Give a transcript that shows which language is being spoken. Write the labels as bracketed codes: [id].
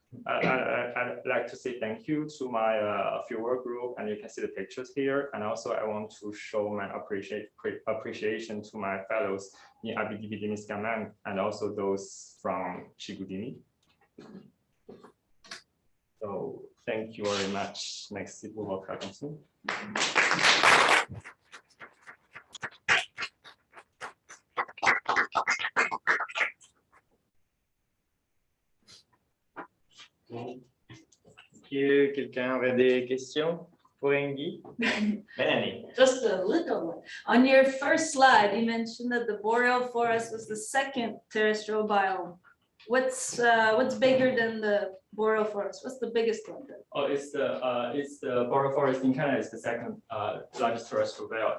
[en] I'd like to say thank you to my fieldwork group, and you can see the pictures here. And also, I want to show my appreciation to my fellows in Abitibi and also those from Chigudini. So thank you very much. [fr] Merci pour votre attention. Est-ce que quelqu'un aurait des questions pour Hengyi? Mélanie. [en] Just a little one. On your first slide, you mentioned that the boreal forest was the second terrestrial biome. What's bigger than the boreal forest? What's the biggest one? Oh, it's the boreal forest in Canada is the second largest terrestrial biome.